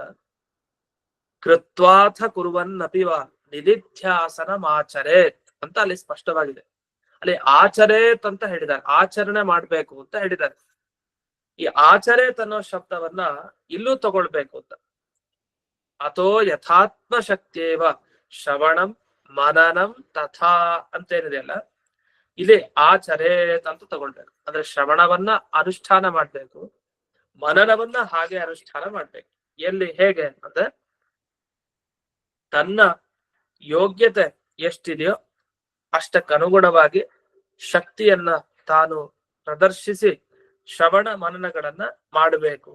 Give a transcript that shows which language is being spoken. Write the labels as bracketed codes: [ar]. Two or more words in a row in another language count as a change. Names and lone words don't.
[sa] ಕೃತ್ವಾಥ ಕುರುವನ್ನಪಿ ವಾ ನಿಧಿಧ್ಯಾಸನಮಾಚರೇತ್ [kn] ಅಂತ ಅಲ್ಲಿ ಸ್ಪಷ್ಟವಾಗಿದೆ. ಅಲ್ಲಿ ಆಚರೇತ್ ಅಂತ ಹೇಳಿದ್ದಾರೆ, ಆಚರಣೆ ಮಾಡ್ಬೇಕು ಅಂತ ಹೇಳಿದ್ದಾರೆ. ಈ ಆಚರೇತ್ ಅನ್ನೋ ಶಬ್ದವನ್ನ ಇಲ್ಲೂ ತಗೊಳ್ಬೇಕು ಅಂತ. [sa] ಅಥೋ ಯಥಾತ್ಮ ಶಕ್ತಿಯೇವ ಶ್ರವಣಂ ಮನನಂ ತಥಾ [kn] ಅಂತೇನಿದೆ ಅಲ್ಲ, ಇಲ್ಲಿ ಆಚರೇತ್ ಅಂತ ತಗೊಳ್ಬೇಕು. ಅಂದ್ರೆ ಶ್ರವಣವನ್ನ ಅನುಷ್ಠಾನ ಮಾಡ್ಬೇಕು, ಮನನವನ್ನ ಹಾಗೆ ಅನುಷ್ಠಾನ ಮಾಡ್ಬೇಕು. ಎಲ್ಲಿ ಹೇಗೆ ಅಂದ್ರೆ ತನ್ನ ಯೋಗ್ಯತೆ ಎಷ್ಟಿದೆಯೋ ಅಷ್ಟಕ್ಕನುಗುಣವಾಗಿ ಶಕ್ತಿಯನ್ನ ತಾನು ಪ್ರದರ್ಶಿಸಿ ಶ್ರವಣ ಮನನಗಳನ್ನ ಮಾಡಬೇಕು.